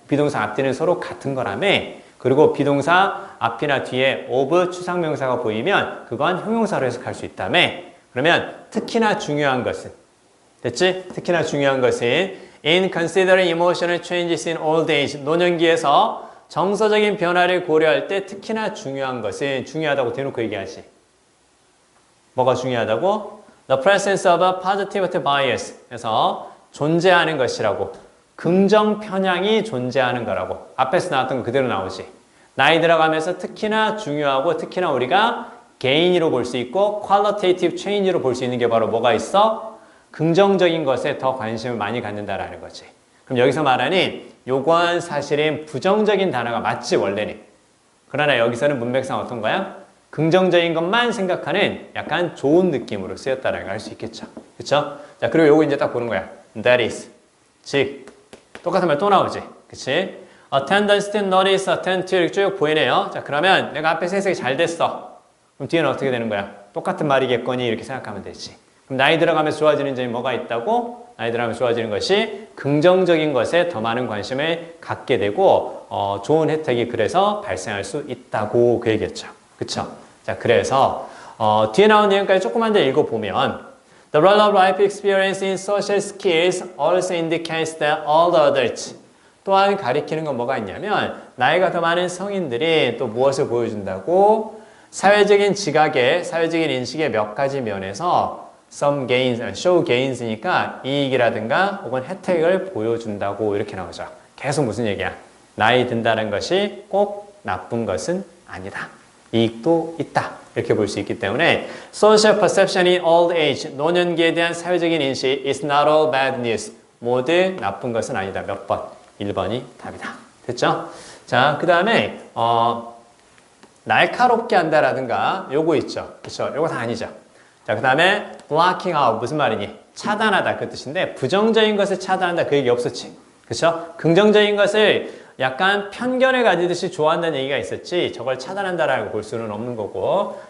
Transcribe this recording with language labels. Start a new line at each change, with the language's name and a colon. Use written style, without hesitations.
Korean: 비동사 앞뒤는 서로 같은 거라며. 그리고 비동사 앞이나 뒤에 of 추상명사가 보이면 그건 형용사로 해석할 수 있다며. 그러면 특히나 중요한 것은 됐지? 특히나 중요한 것은
English: in considering emotional changes in old age
Korean: 노년기에서 정서적인 변화를 고려할 때 특히나 중요한 것은 중요하다고 대놓고 얘기하지. 뭐가 중요하다고?
English: The presence of a positivity bias.
Korean: 그래서 존재하는 것이라고. 긍정 편향이 존재하는 거라고. 앞에서 나왔던 거 그대로 나오지. 나이 들어가면서 특히나 중요하고 특히나 우리가 gain으로 볼 수 있고 qualitative change로 볼 수 있는 게 바로 뭐가 있어? 긍정적인 것에 더 관심을 많이 갖는다라는 거지. 그럼 여기서 말하는 요건 사실은 부정적인 단어가 맞지 원래는. 그러나 여기서는 문맥상 어떤 거야? 긍정적인 것만 생각하는 약간 좋은 느낌으로 쓰였다라는 걸 알 수 있겠죠. 그쵸? 자, 그리고 요거 이제 딱 보는 거야.
English: That is.
Korean: 즉, 똑같은 말 또 나오지. 그치?
English: Attendance to notice, attend to
Korean: 이렇게 쭉 보이네요. 자, 그러면 내가 앞에서 해석이 잘 됐어. 그럼 뒤에는 어떻게 되는 거야? 똑같은 말이겠거니 이렇게 생각하면 되지. 그럼 나이 들어가면서 좋아지는 점이 뭐가 있다고? 나이 들어가면서 좋아지는 것이 긍정적인 것에 더 많은 관심을 갖게 되고 좋은 혜택이 그래서 발생할 수 있다고 그 얘기했죠. 그쵸? 자, 그래서 뒤에 나온 내용까지 조금만 더 읽어보면
English: The role of life experience in social skills also indicates that all the adults
Korean: 또한 가리키는 건 뭐가 있냐면 나이가 더 많은 성인들이 또 무엇을 보여준다고 사회적인 지각에 사회적인 인식의 몇 가지 면에서
English: some gains, show gains
Korean: 니까 이익이라든가 혹은 혜택을 보여준다고 이렇게 나오죠. 계속 무슨 얘기야? 나이 든다는 것이 꼭 나쁜 것은 아니다. 이익도 있다. 이렇게 볼 수 있기 때문에
English: social perception in old age,
Korean: 노년기에 대한 사회적인 인식
English: is not all bad news.
Korean: 모두 나쁜 것은 아니다. 몇 번? 1번이 답이다. 됐죠? 자, 그 다음에 날카롭게 한다라든가 요거 있죠. 그렇죠? 요거 다 아니죠. 자, 그 다음에 blocking out 무슨 말이니? 차단하다 그 뜻인데 부정적인 것을 차단한다 그 얘기 없었지. 그렇죠? 긍정적인 것을 약간 편견을 가지듯이 좋아한다는 얘기가 있었지 저걸 차단한다라고 볼 수는 없는 거고.